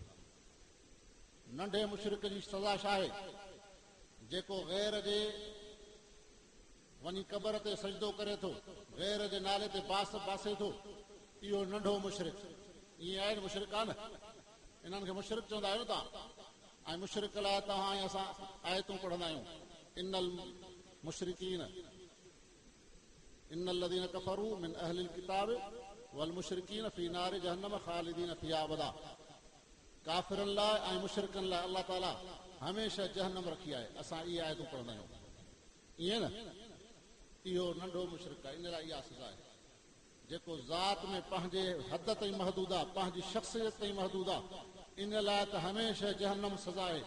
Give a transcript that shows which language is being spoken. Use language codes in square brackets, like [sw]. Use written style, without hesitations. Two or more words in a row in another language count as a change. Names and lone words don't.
[sd] नंढे मुशरिक जी सज़ा छा आहे? जेको ग़ैर जे वञी क़बर ते सजदो करे थो, ग़ैर जे नाले ते बासे थो, इहो नंढो मुशरिक। ईअं आहे न, मुशरिक आहे न? इन्हनि खे मुशरिक चवंदा आहियो तव्हां। ऐं मुशरिक लाइ तव्हां ऐं असां आयतूं पढ़ंदा आहियूं, [ar] إن المشركين إن الذين كفروا من أهل الكتاب والمشركين في نار جهنم خالدين فيها أبدا. [sd] काफ़िरनि लाइ ऐं मुशरिकनि लाइ अलाह ताला हमेशह जहन्नम रखी आहे। असां इहे आयतूं पढ़ंदा आहियूं। ईअं न? इहो नंढो मुशरिक आहे। इन लाइ इहा सज़ा आहे। जेको ज़ात में पंहिंजे हद ताईं महदूद आहे, पंहिंजी शख़्सियत ताईं महदूद आहे, इन लाइ त हमेशह जहन्नम सज़ा आहे।